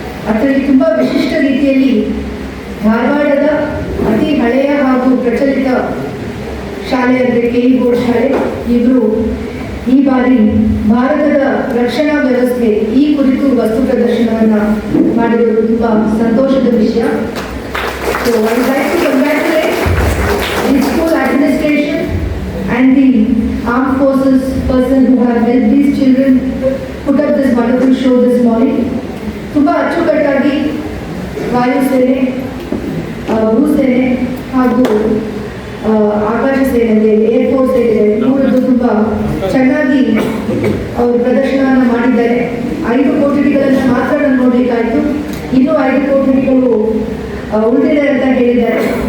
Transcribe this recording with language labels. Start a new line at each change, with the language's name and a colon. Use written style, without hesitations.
Kannada: ಅದರಲ್ಲಿ ತುಂಬ ವಿಶಿಷ್ಟ ರೀತಿಯಲ್ಲಿ ಧಾರವಾಡದ ಅತಿ ಹಳೆಯ ಹಾಗೂ ಪ್ರಚಲಿತ ಶಾಲೆ ಅಂದರೆ ಕೆಇ ಬೋರ್ಡ್ ಶಾಲೆ ಇವರು ಈ ಬಾರಿ ಭಾರತದ ರಕ್ಷಣಾ ವ್ಯವಸ್ಥೆ ಈ ಕುರಿತು ವಸ್ತು ಪ್ರದರ್ಶನವನ್ನು ಮಾಡಿರುವುದು ತುಂಬ ಸಂತೋಷದ ವಿಷಯ.
English: So I would like to congratulate the school administration and the armed forces person who have helped these children put up this wonderful show this morning.
Kannada: ತುಂಬಾ ಅಚ್ಚುಕಟ್ಟಾಗಿ ವಾಯುಸೇನೆ, ಭೂಸೇನೆ ಹಾಗೂ ಆಕಾಶ ಸೇನೆ, ಏರ್ಫೋರ್ಸ್ ಏನಿದೆ ಮೂರದ್ದು ತುಂಬ ಚೆನ್ನಾಗಿ ಅವರು ಪ್ರದರ್ಶನವನ್ನು ಮಾಡಿದ್ದಾರೆ. 5 ಕೋಟಿಗಳನ್ನು ಮಾತ್ರ ನಾನು ನೋಡಲಿಕ್ಕಾಯಿತು. ಇನ್ನೂ 5 ಕೋಟಿಗಳು ಉಳಿದಿದೆ ಅಂತ ಹೇಳಿದ್ದಾರೆ.